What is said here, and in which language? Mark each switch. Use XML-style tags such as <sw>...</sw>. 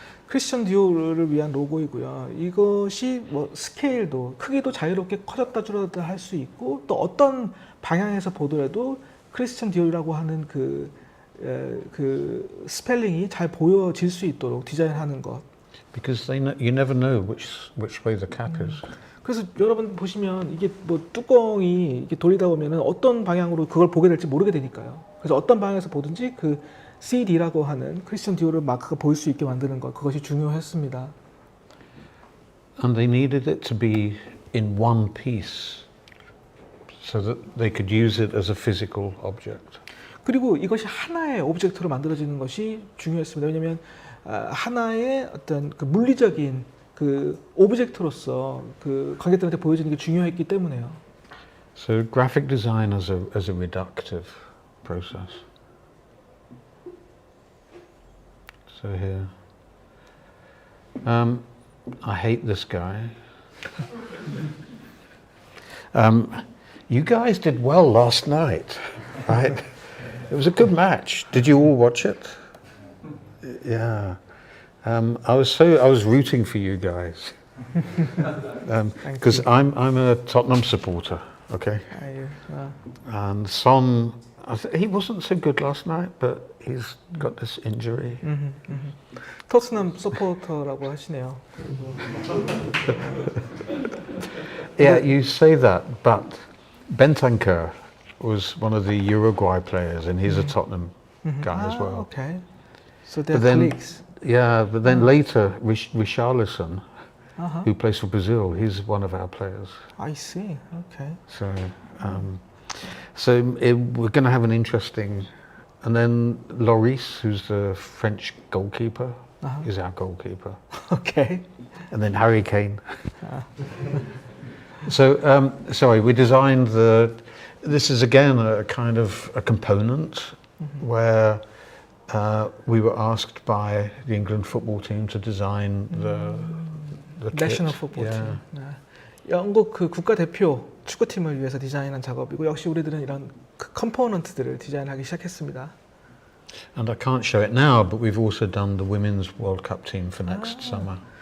<ko>크리스천 디오를 위한 로고이고요. 이것이 뭐 스케일도 크기도 자유롭게 커졌다 줄었다 할 수 있고 또 어떤 방향에서 보더라도 크리스천 디오라고 하는 그 스펠링이 잘 보여질 수 있도록 디자인하는 것.</ko> <en>Because you never know which way the cap is.</en> <ko>그래서 여러분 보시면 이게 뭐 뚜껑이 이렇게 돌리다 보면은 어떤 방향으로 그걸 보게 될지 모르게 되니까요. 그래서 어떤 방향에서 보든지 그 CD라고 하는 크리스천 디오르 마크가 보일 수 있게 만드는 것 그것이 중요했습니다.</ko> <en>And they needed it to be in one piece, so that they could use it as a physical object.</en> <ko>그리고 이것이 하나의 오브젝트로 만들어지는 것이 중요했습니다. 왜냐하면 하나의 어떤 그 물리적인 그 오브젝트로서 그 관객들한테 보여지는 게 중요했기 때문에요.</ko> <en>So graphic design as a reductive process. So here, I hate this guy. You guys did well last night, right? It was a good match. Did you all watch it? Yeah. I was rooting for you guys because I'm a Tottenham supporter. Okay. And Son, he wasn't so good last night, but he's got this injury.</en> <ko>토트넘 서포터라고 하시네요.</ko> <en>Yeah, you say that, but Bentancur was one of the Uruguay players, and he's a Tottenham guy as well. Okay. So they're But then, colleagues. yeah, but then later, Richarlison, who plays for Brazil, he's one of our players. I see. Okay. So we're going to have an interesting, and then Lloris, who's the French goalkeeper, is our goalkeeper. Okay. And then Harry Kane. So, sorry, we designed this is again a kind of a component where we were asked by the England football team to design the</en> <ko>내셔널</ko> <en>kit.</en> <ko>풋볼</ko> <en>Yeah.</en> <ko>팀. 네. 영국 그 국가대표 축구팀을 위해서 디자인한 작업이고 역시 우리들은 이런 그 컴포넌트들을 디자인하기 시작했습니다.</ko> <en>And I can't show it now, but we've also done the Women's World Cup team for next summer.</en>